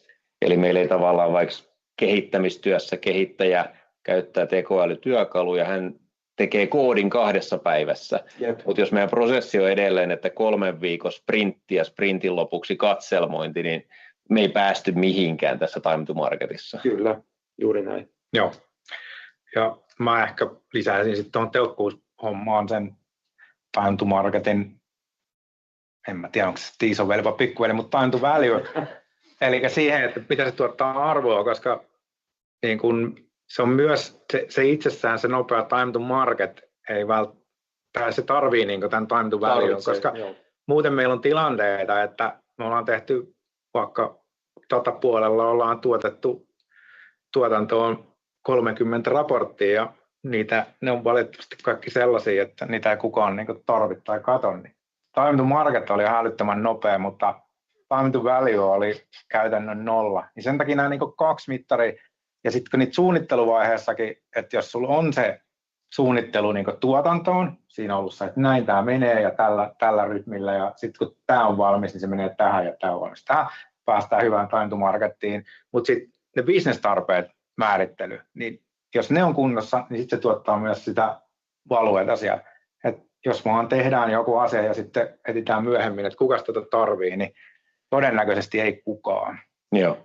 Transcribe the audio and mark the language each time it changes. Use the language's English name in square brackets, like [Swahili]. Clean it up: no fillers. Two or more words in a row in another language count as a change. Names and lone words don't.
[Finnish] Eli meillä ei tavallaan vaikka kehittämistyössä kehittäjä käyttää tekoälytyökaluja, hän tekee koodin 2 päivässä, mutta jos meidän prosessi on edelleen, että 3 viikon sprintti ja sprintin lopuksi katselmointi, niin me ei päästy mihinkään tässä [English] time to marketissa. [Finnish] Kyllä, juuri näin. Joo. Ja mä ehkä lisäisin sitten tuohon tehokkuushommaan sen [English] time to marketin, [Finnish] en mä tiedä onko se isoveli vai pikkuveli, mutta [English] time to value. [Finnish] Eli siihen, että pitäisi tuottaa arvoa, koska niin kun se on myös se itsessään se nopea [English] time to market, [Finnish] ei välttämättä se tarvii niin tämän [English] time to value, [Finnish] koska muuten meillä on tilanteita, että me ollaan tehty vaikka datapuolella ollaan tuotettu tuotantoon 30 raporttia ja ne on valitettavasti kaikki sellaisia, että niitä ei kukaan niin tarvitse tai katso. Niin [English] time to market [Finnish] oli älyttömän nopea, mutta [English] time to value [Finnish] oli käytännön 0. Niin sen takia nämä niin 2 mittaria, ja sitten kun niitä suunnitteluvaiheessakin, että jos sulla on se suunnittelu niin tuotantoon, siinä on ollut se, että näin tämä menee ja tällä rytmillä, ja sitten kun tämä on valmis, niin se menee tähän ja tämä on valmis. Tähän päästään hyvään [English] time to markettiin, [Finnish] mutta sitten ne business-tarpeet määrittely, niin jos ne on kunnossa, niin sitten se tuottaa myös sitä valueta siellä. Et jos vaan tehdään joku asia ja sitten etsitään myöhemmin, että kuka tätä tarvii, niin todennäköisesti ei kukaan. Joo.